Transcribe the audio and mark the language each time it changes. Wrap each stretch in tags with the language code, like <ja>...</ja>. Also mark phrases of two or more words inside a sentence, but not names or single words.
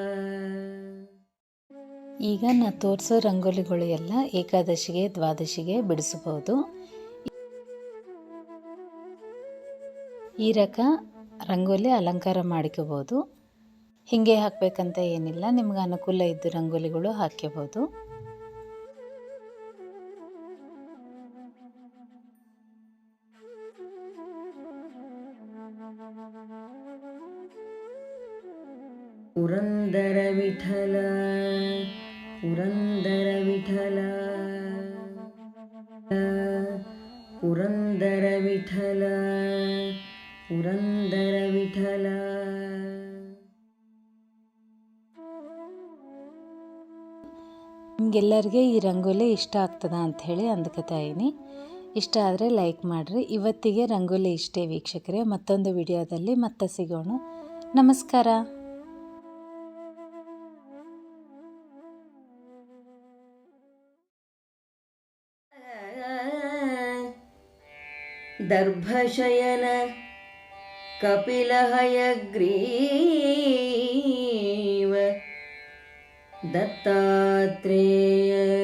<kn>ಈಗ ನಾ ತೋರಿಸೋ ರಂಗೋಲಿಗಳು ಎಲ್ಲ ಏಕಾದಶಿಗೆ ದ್ವಾದಶಿಗೆ ಬಿಡಿಸಬಹುದು. ಈ ರಕ ರಂಗೋಲಿ ಅಲಂಕಾರ ಮಾಡ್ಕೋಬೋದು. ಹೀಗೆ ಹಾಕಬೇಕಂತ ಏನಿಲ್ಲ, ನಿಮ್ಗೆ ಅನುಕೂಲ ಇದ್ದು ರಂಗೋಲಿಗಳು ಹಾಕ್ಕೋಬೋದು. पुरंदर विठल पुरंदर विठल पुरंदर विठल पुरंदर विठल. ನಿಮಗೆಲ್ಲರಿಗೆ ಈ ರಂಗೋಲಿ ಇಷ್ಟ ಆಗ್ತದ ಅಂಥೇಳಿ ಅಂದ್ಕೊತಾ ಇದ್ದೀನಿ. ಇಷ್ಟ ಆದರೆ ಲೈಕ್ ಮಾಡಿರಿ. ಇವತ್ತಿಗೆ ರಂಗೋಲಿ ಇಷ್ಟೇ ವೀಕ್ಷಕರೇ. ಮತ್ತೊಂದು ವಿಡಿಯೋದಲ್ಲಿ ಮತ್ತೆ ಸಿಗೋಣ. ನಮಸ್ಕಾರ. दर्भशयन कपिलहयग्रीव दत्तात्रेय</kn>